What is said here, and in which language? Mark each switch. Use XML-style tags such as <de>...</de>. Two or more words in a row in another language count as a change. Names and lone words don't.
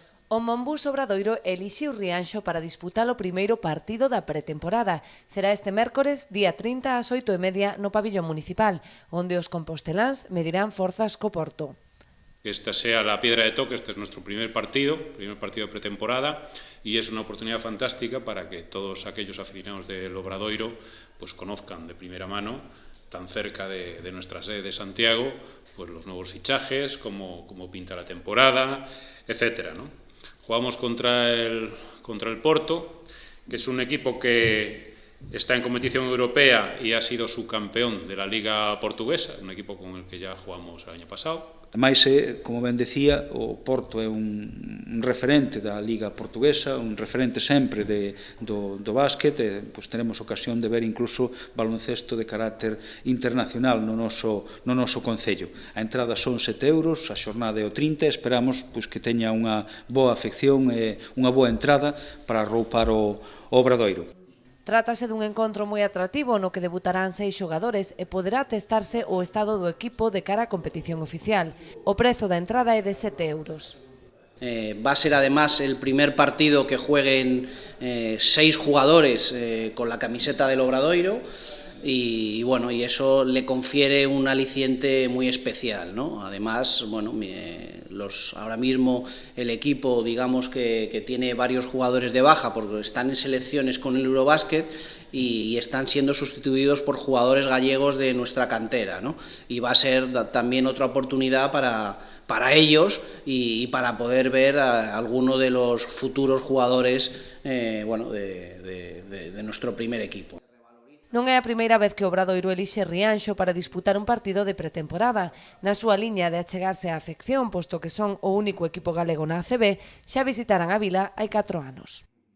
<gl>O Monbus Obradoiro elixiu Rianxo para disputar o primeiro partido da pretemporada. Será este mércores, día 30 ás 8:30 no pabillón municipal, onde os composteláns medirán forzas co Porto.</gl> <es>Que esta sea la piedra de toque, este es nuestro primer partido de pretemporada, y es una oportunidad fantástica para que todos aquellos aficionados del Obradoiro pues conozcan de primera mano, tan cerca de nuestra sede de Santiago, pues los nuevos fichajes, cómo pinta la temporada, etcétera, ¿no? Jugamos contra el Porto, que es un equipo que está en competición europea y ha sido subcampeón de la Liga Portuguesa, un equipo con el que ya jugamos el año pasado.</es> <gl>Ademais, como ben decía, o Porto é un referente da Liga Portuguesa, un referente sempre do básquet, e pois teremos ocasión de ver incluso baloncesto de carácter internacional no noso concello. A entrada son 7 euros, a xornada é o 30, esperamos pois, que teña unha boa afección e unha boa entrada para arroupar o Obradoiro. Trátase dun encontro moi atractivo no que debutarán 6 xogadores e poderá testarse o estado do equipo de cara á competición oficial. O prezo da entrada é de 7 euros.</gl> <es>Va a ser además el primer partido que jueguen 6 jugadores con la camiseta del Obradoiro y bueno, y eso le confiere un aliciente muy especial, ¿no? Además, bueno, ahora mismo el equipo, digamos que tiene varios jugadores de baja porque están en selecciones con el Eurobásquet y están siendo sustituidos por jugadores gallegos de nuestra cantera, ¿no? Y va a ser también otra oportunidad para ellos y para poder ver a alguno de los futuros jugadores bueno, de nuestro primer equipo.</es> <gl>Non é a primeira vez que o Obradoiro elixe Rianxo para disputar un partido de pretemporada. Na súa liña de achegarse á afección, posto que son o único equipo galego na ACB, xa visitaran a vila hai 4 anos.</gl>